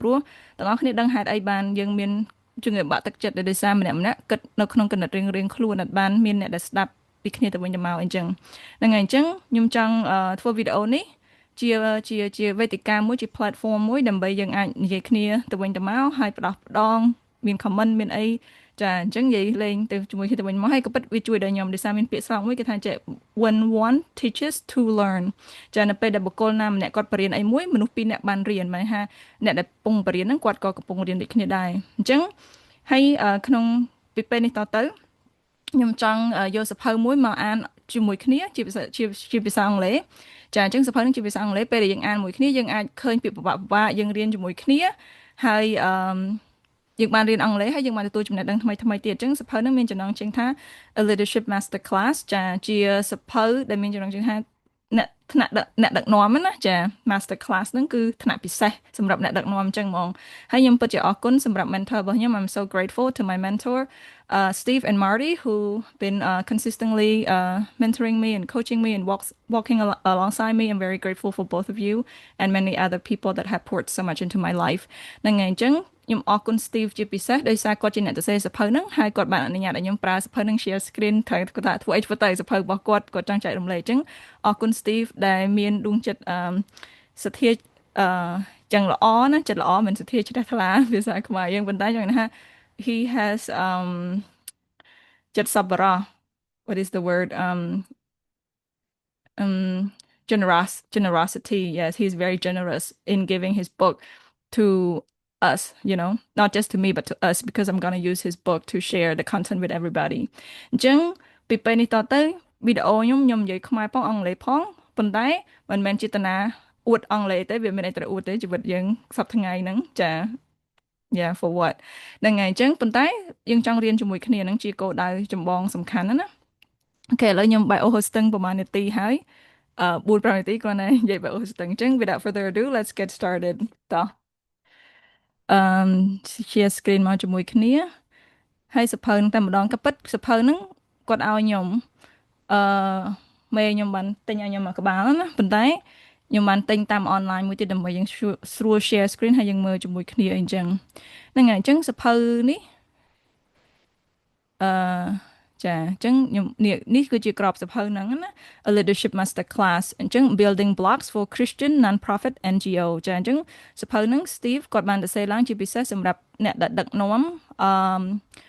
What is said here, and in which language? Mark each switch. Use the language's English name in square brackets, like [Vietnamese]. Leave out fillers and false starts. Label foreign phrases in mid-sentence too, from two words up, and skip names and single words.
[Khmer] ព្រោះទាំងអស់គ្នាដឹងហេតុអីបានយើងមានជំងឺបាក់ទឹកចិត្តដោយសារម្នាក់ម្នាក់គិតនៅក្នុងគណិតរៀងខ្លួនអត់បានមានអ្នកដែលស្ដាប់ពីគ្នាទៅវិញទៅមកអញ្ចឹងហ្នឹងហើយអញ្ចឹងខ្ញុំចង់ធ្វើវីដេអូនេះជាវេទិកាមួយជា platform មួយដើម្បីយើងអាចនិយាយគ្នាទៅវិញទៅមកហើយផ្ដោះផ្ដងមាន comment មានអីចាអញ្ចឹងនិយាយលេងទៅជាមួយគ្នាទៅវិញមកហើយក៏ពិតវាជួយដល់ខ្ញុំដោយ សារមានពាក្យស្លោកមួយគេថាចេះ [English] when one teaches to learn [Khmer] ចានៅពេលដែលបុគ្គលណាម្នាក់គាត់បរៀនអីមួយមនុស្សពីរនាក់បានរៀនหมายថាអ្នកដែលកំពុងបរៀនហ្នឹងគាត់ក៏កំពុងរៀនដូចគ្នាដែរអញ្ចឹងហើយក្នុងពីពេលនេះតទៅខ្ញុំចង់យកសៀវភៅមួយមកអានជាមួយគ្នាជាភាសាអង់គ្លេស ចាអញ្ចឹងសៀវភៅនឹងជាភាសាអង់គ្លេសពេលដែលយើងអានមួយគ្នាយើងអាចឃើញពាក្យពិបាកយើងរៀនជាមួយគ្នាហើយយើងបានរៀនអង់គ្លេសហើយយើងបានទទួលចំណេះដឹងថ្មីថ្មីទៀតអញ្ចឹងសៀវភៅនឹងមានចំណងជើងថា A Leadership Master Class ចាជាសៀ វភៅដែលមានចំណងជើងថាអ្នកដឹកនាំណាចា Master Class ហ្នឹងគឺថ្នាក់ពិសេសសម្រាប់អ្នកដឹកនាំអញ្ចឹងហ្មងហើយខ្ញុំពិតជាអរគុណសម្រាប់ mentor របស់ខ្ញុំ [English] I'm so grateful to my mentor Steve and Marty who been consistently mentoring me and coaching me and walking alongside me I'm very grateful for both of you and many other people that have poured so much into my life [Khmer] ហ្នឹងហើយអញ្ចឹងខ្ញុំអរគុណ Steve ជាពិសេសដោយសារគាត់ជាអ្នកសរសេរសៀវភៅហ្នឹងហើយគាត់បានអនុញ្ញាតឲ្យខ្ញុំប្រើសៀវភៅហ្នឹង [English] share screen [Khmer] ត្រូវគាត់ថាធ្វើអីធ្វើទៅសៀវភៅរបស់គាត់ចង់ចែករំលែកអញ្ចឹងអរគុណ Steve ដែលមានដួងចិត្តសទ្ធាចឹងល្អណាចិត្តល្អមិនសទ្ធាជ្រះថ្លាភាសាខ្មែរយើងប៉ុន្តែចង់ថា [English] he has ចិត្តសប្បុរស what is the word um generosity yes he's very generous in giving his book to us not just to me but to us because I'm gonna use his book to share the content with everybody [Khmer] អញ្ចឹងពីពេលនេះតទៅវីដេអូខ្ញុំនិយាយ ខ្មែរផងអង់គ្លេសផងប៉ុន្តែមិនមែនចេតនាអួតអង់គ្លេសទេវាមានអីត្រូវអួតទេជីវិតយើងសប្តាហ៍ថ្ងៃហ្នឹងចា [English] yeah for what [Khmer] ហ្នឹងហើយអញ្ចឹងប៉ុន្តែយើងចង់រៀនជាមួយគ្នា ហ្នឹងជាគោលដៅចម្បងសំខាន់ណាអូខេឥឡូវខ្ញុំ [English] bio hosting [Khmer] ប្រហែលនាទីហើយ4-5នាទីគ្រាន់តែនិយាយ [English] bio hosting [Khmer] អញ្ចឹង [English] without further ado let's get started [Khmer] តោះអឺ [English] share screen [Khmer] មកជាមួយគ្នាហើយសភៅនឹងតែម្ដងក៏ពិតសភៅហ្នឹងគាត់ ឲ្យខ្ញុំអឺមេខ្ញុំបានទិញឲ្យខ្ញុំមកក្បាលណាប៉ុន្តែខ្ញុំបានទិញតាមអនឡាញមួយទៀតដើម្បីយើងស្រួល [English] share screen [Khmer] ហើយយើងមើលជាមួយគ្នាអីចឹងហ្នឹងហើយអញ្ចឹងសភៅនេះអឺចាអញ្ចឹងខ្ញុំនេះគឺជាក្របសៀវភៅហ្នឹងណា A Leadership Master Class អញ្ចឹង Building Blocks for Christian Non-profit NGO ចាអញ្ចឹងសៀវភៅហ្នឹង Steve គាត់បានសរសេរឡើងជាពិសេសសម្រាប់អ្នកដែលដឹកនាំអឺ